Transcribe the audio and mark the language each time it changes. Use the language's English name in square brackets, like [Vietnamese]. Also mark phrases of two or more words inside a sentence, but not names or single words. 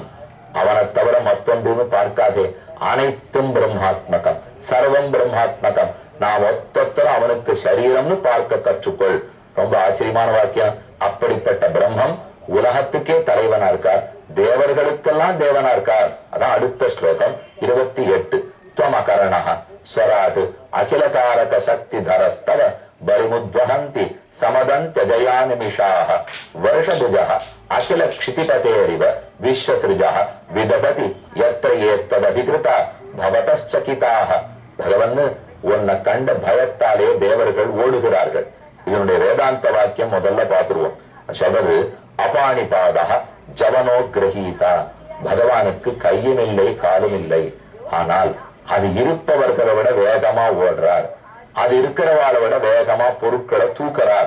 [Tamil] அவனை தவிர மத்தொன்றுன்னு பார்க்காதே, அனைத்தும் பிரம்மாத்மகம், [Sanskrit] सर्वं ब्रह्मात्मकम्. [Tamil] நாம் ஒத்தொத்தரும் அவனுக்கு சரீரம்னு பார்க்க கற்றுக்கொள். ரொம்ப ஆச்சரியமான வாக்கியம். அப்படிப்பட்ட பிரம்மம் உலகத்துக்கே தலைவனா இருக்கார், தேவர்களுக்கெல்லாம் தேவனா இருக்கார். அதான் அடுத்த ஸ்லோகம் 28. [Sanskrit] त्वमकरणः स्वराट् अखिलकारक शक्तिधरस्तव बलिमुद्वहन्ति समदन्त्यजयानिमिषाः वर्षभुजः अखिल क्षितिपतेरिव विश्वसृजः विदधति यत्र ये त्वदधिकृता भवतश्चकिताः. [Tamil] பகவன் உன்னை கண்ட பயத்தாலே தேவர்கள் ஓடுகிறார்கள். இதனுடைய வேதாந்த வாக்கியம் முதல்ல பார்த்துருவோம். சொல்றது [Sanskrit] अपाणिपादो जवनो ग्रहीता. [Tamil] பகவானுக்கு கையும் இல்லை காலும் இல்லை, ஆனால் அது இருப்பவர்களை விட வேகமா ஓடுறார், அது இருக்கிறவாளை விட வேகமா பொருட்களை தூக்குறார்.